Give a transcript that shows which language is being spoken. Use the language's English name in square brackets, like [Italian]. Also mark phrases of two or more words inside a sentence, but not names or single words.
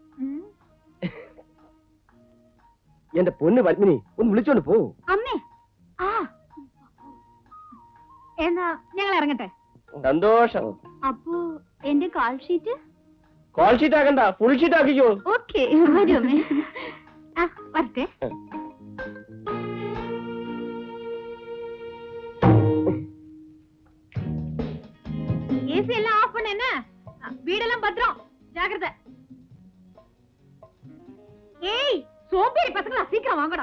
[Malayalam] എന്റെ പൊന്ന് പത്മിനി, ഒന്ന് വിളിച്ചോണ്ട് പോ. അമ്മേ, ആ എന്നാ ഞങ്ങൾ ഇറങ്ങട്ടെ. സന്തോഷം. അപ്പോ എന്റെ [English] call sheet? call sheet [Malayalam] ആക്കണ്ട, [English] full sheet [Malayalam] ആക്കിക്കോ. ഓക്കെ, വരൂ അമ്മേ. ആ, വരട്ടെ. [Tamil] ஏசி எல்லாம் ஆஃப் பண்ண. என்ன வீடெல்லாம் பத்திரம், ஜாக்கிரதை. ஏய் சோம்பேறி பசங்களா, சீக்கிரம் வாங்கடா.